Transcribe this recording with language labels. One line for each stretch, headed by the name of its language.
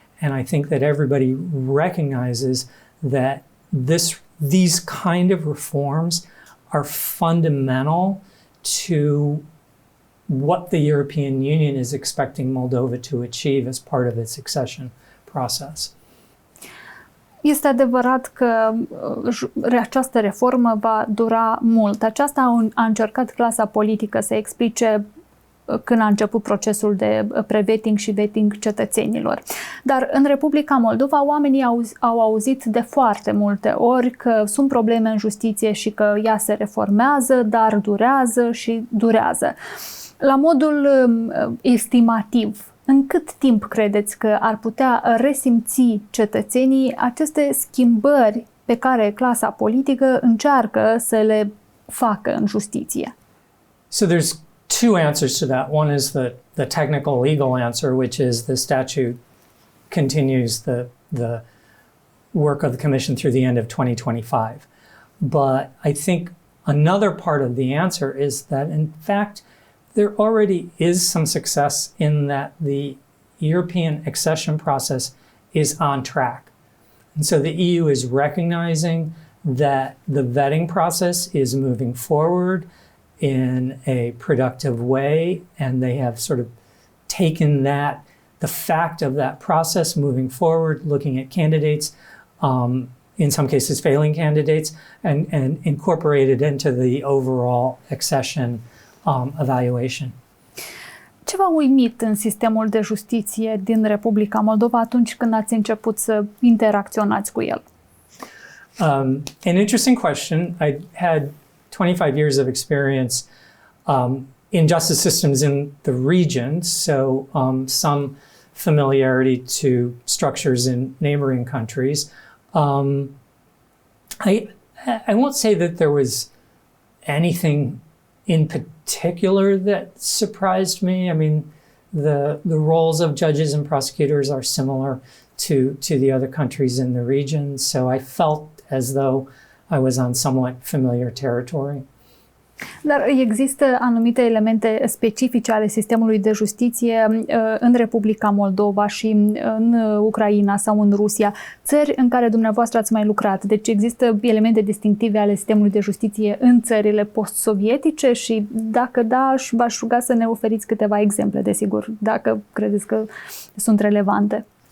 English: And I think that everybody recognizes that these kind of reforms are fundamental to what the European Union is expecting Moldova to achieve as part of its accession process.
Romanian: Este adevărat că această reformă va dura mult. Aceasta a încercat clasa politică să explice când a început procesul de pre-vetting și vetting cetățenilor. Dar în Republica Moldova oamenii au auzit de foarte multe ori că sunt probleme în justiție și că ea se reformează, dar durează și durează. La modul estimativ, în cât timp credeți că ar putea resimți cetățenii aceste schimbări pe care clasa politică încearcă să le facă în justiție?
English: So there's two answers to that. One is the technical legal answer, which is the statute continues the work of the Commission through the end of 2025. But I think Another part of the answer is that, in fact, there already is some success in that the European accession process is on track. And so the EU is recognizing that the vetting process is moving forward in a productive way, and they have sort of taken the fact of that process moving forward, looking at candidates, in some cases failing candidates, and incorporated into the overall accession evaluation.
Romanian: Ce v-a uimit în sistemul de justiție din Republica Moldova atunci când ați început să interacționați cu el?
English: An interesting question. I had 25 years of experience in justice systems in the region, so some familiarity to structures in neighboring countries. I won't say that there was anything in particular that surprised me. I mean, the roles of judges and prosecutors are similar to the other countries in the region, so I felt as though I was on somewhat familiar territory.
Romanian: Dar există anumite elemente specifice ale sistemului de justiție în Republica Moldova și în Ucraina sau în Rusia, țări în care dumneavoastră ați mai lucrat. Deci există elemente distinctive ale sistemului de justiție în țările post-sovietice și dacă da, v-aș ruga să ne oferiți câteva exemple, desigur, dacă credeți că sunt relevante.